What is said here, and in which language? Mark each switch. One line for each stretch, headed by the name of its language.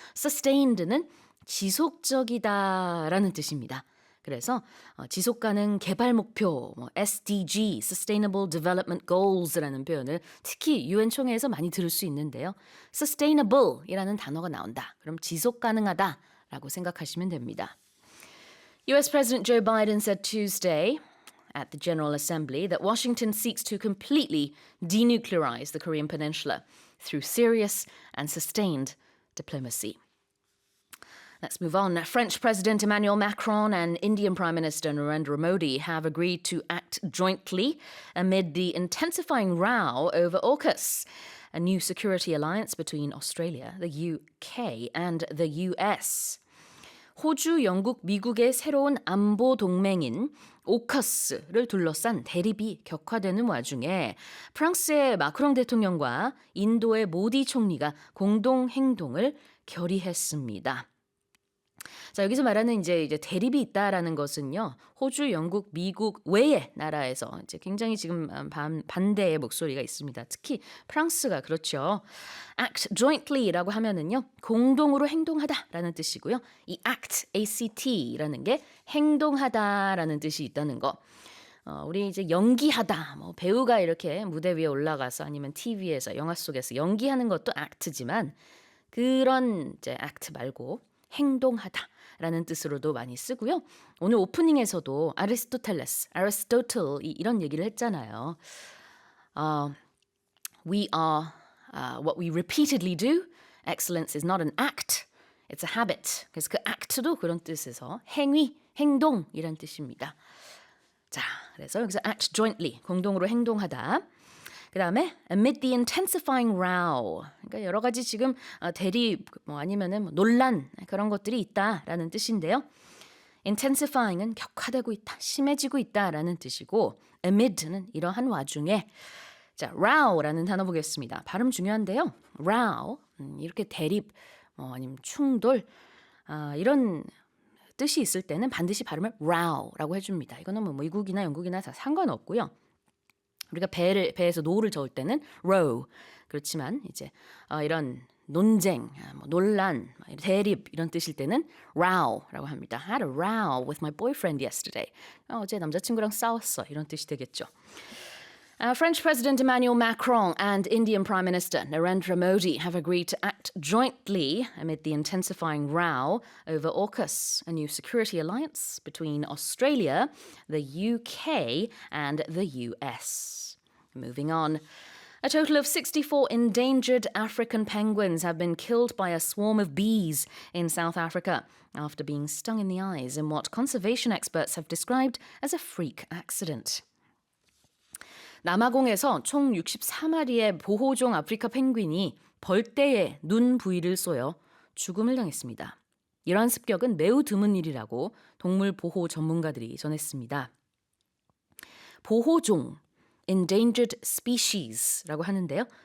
Korean: sustained는 지속적이다라는 뜻입니다. 그래서 지속가능 개발 목표, SDG, Sustainable Development Goals라는 표현을 특히 UN 총회에서 많이 들을 수 있는데요. Sustainable이라는 단어가 나온다. 그럼 지속가능하다라고 생각하시면 됩니다.
English: US President Joe Biden said Tuesday at the General Assembly that Washington seeks to completely denuclearize the Korean Peninsula through serious and sustained diplomacy. Let's move on. French President Emmanuel Macron and Indian Prime Minister Narendra Modi have agreed to act jointly amid the intensifying row over AUKUS, a new security alliance between Australia, the UK, and the US.
Korean: 호주, 영국, 미국의 새로운 안보 동맹인 오커스를 둘러싼 대립이 격화되는 와중에 프랑스의 마크롱 대통령과 인도의 모디 총리가 공동 행동을 결의했습니다. 자, 여기서 말하는 이제 대립이 있다라는 것은요. 호주, 영국, 미국 외의 나라에서 이제 굉장히 지금 반대의 목소리가 있습니다. 특히 프랑스가 그렇죠. act jointly라고 하면은요. 공동으로 행동하다라는 뜻이고요. 이 act라는 게 행동하다라는 뜻이 있다는 거. 우리 이제 연기하다, 뭐 배우가 이렇게 무대 위에 올라가서 아니면 TV에서 영화 속에서 연기하는 것도 act지만 그런 이제 act 말고 행동하다라는 뜻으로도 많이 쓰고요. 오늘 오프닝에서도 Aristotle 이런 얘기를 했잖아요.
English: We are what we repeatedly do. Excellence is not an act, it's a habit.
Korean: 그래서 그 act도 그런 뜻에서 행위, 행동이란 뜻입니다. 자, 그래서 여기서 act jointly, 공동으로 행동하다. 그 다음에 amid the intensifying row, 그러니까 여러 가지 지금 대립 아니면은 논란 그런 것들이 있다라는 뜻인데요. intensifying은 격화되고 있다, 심해지고 있다라는 뜻이고 amid는 이러한 와중에 자 row라는 단어 보겠습니다. 발음 중요한데요. row 이렇게 대립 아니면 충돌 이런 뜻이 있을 때는 반드시 발음을 row라고 해줍니다. 이거는 뭐 미국이나 영국이나 다 상관없고요. 우리가 배에서 노를 저을 때는 row. 그렇지만 이제 이런 논쟁, 논란, 대립 이런 뜻일 때는 row라고 합니다.
English: I had a row with my boyfriend yesterday.
Korean: 어제 남자친구랑 싸웠어. 이런 뜻이 되겠죠.
English: French President Emmanuel Macron and Indian Prime Minister Narendra Modi have agreed to act jointly amid the intensifying row over AUKUS, a new security alliance between Australia, the UK, and the US. Moving on. A total of 64 endangered African penguins have been killed by a swarm of bees in South Africa after being stung in the eyes in what conservation experts have described as a freak accident.
Korean: 남아공에서 총 64마리의 보호종 아프리카 펭귄이 벌떼의 눈 부위를 쏘여 죽음을 당했습니다. 이러한 습격은 매우 드문 일이라고 동물 보호 전문가들이 전했습니다. 보호종, endangered species라고 하는데요.